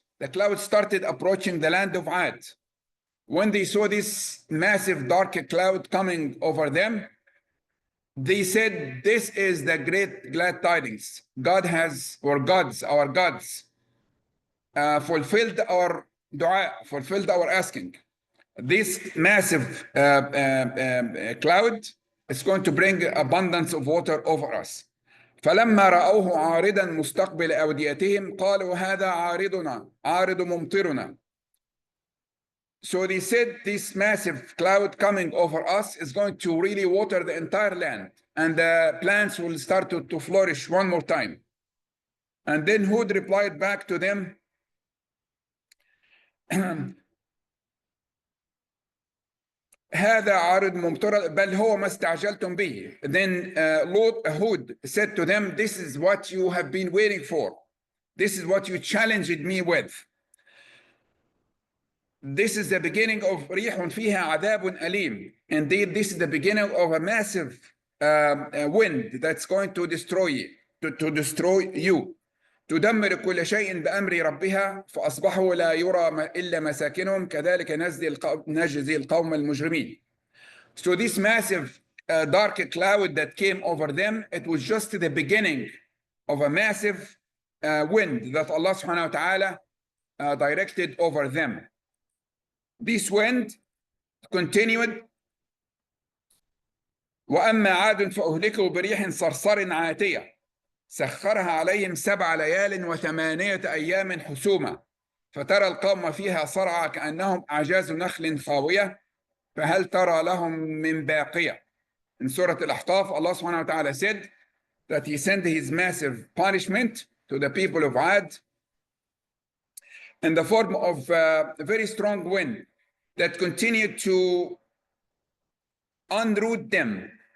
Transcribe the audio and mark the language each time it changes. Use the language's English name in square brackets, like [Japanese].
[English] The cloud started approaching the land of Ad. When they saw this massive dark cloud coming over them, they said, this is the great glad tidings. God has, or gods, our gods, fulfilled our dua, fulfilled our asking. This massive cloud is going to bring abundance of water over us. [Arabic] فلما رأوه عارضا مستقبل أوديتهم قالوا هذا عارض ممطرنا. [English] So they said this massive cloud coming over us is going to really water the entire land, and the plants will start to flourish one more time. And then Hud replied back to them, [Arabic] هذا عارض ممطر بل هو ما استعجلتم به. [English] Then Hud said to them, this is what you have been waiting for. This is what you challenged me with. This is the beginning of [Arabic] ريح فيها عذاب أليم. [English] Indeed, this is the beginning of a massive wind that's going to destroy you. [Arabic] تدمر كل شيء بأمر ربها فأصبحوا لا يرى إلا مساكنهم كذلك نجزي القوم المجرمين. [English] So this massive dark cloud that came over them, it was just the beginning of a massive wind that Allah subhanahu wa ta'ala directed over them. This wind continued. [Arabic] وأما عاد فأهلكوا بريح صرصر عاتية سخرها عليهم 7 ليال و8 أيام حسوما فترى القوم فيها صرعى كأنهم أعجاز نخل خاوية فهل ترى لهم من باقية. [English] In Surah Al-Ahqaf, Allah subhanahu wa ta'ala said that he sent his massive punishment to the people of Ad in the form of a very strong wind that continued to unroot them.